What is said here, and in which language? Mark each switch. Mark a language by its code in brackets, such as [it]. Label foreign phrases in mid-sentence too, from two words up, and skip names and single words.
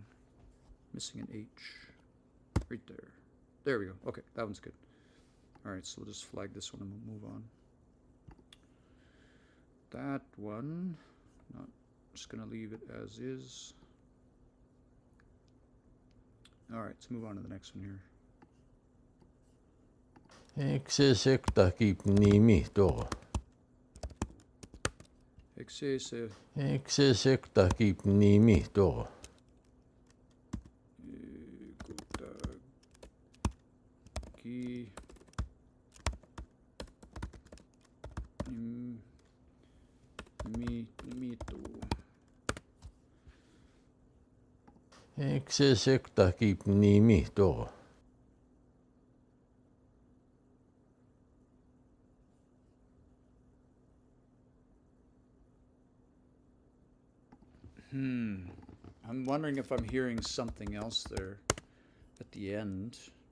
[en] Missing an H. Right there. There we go. Okay, that one's good. All right, so we'll just flag this one and we'll move on. That one, not just gonna leave it as is. All right, let's move on to the next one here. Eksesekta kip nimi to. Eksesekta kip nimi to. Ki mito. Eksesekta kip nimi to. I'm wondering if I'm hearing something else there at the end.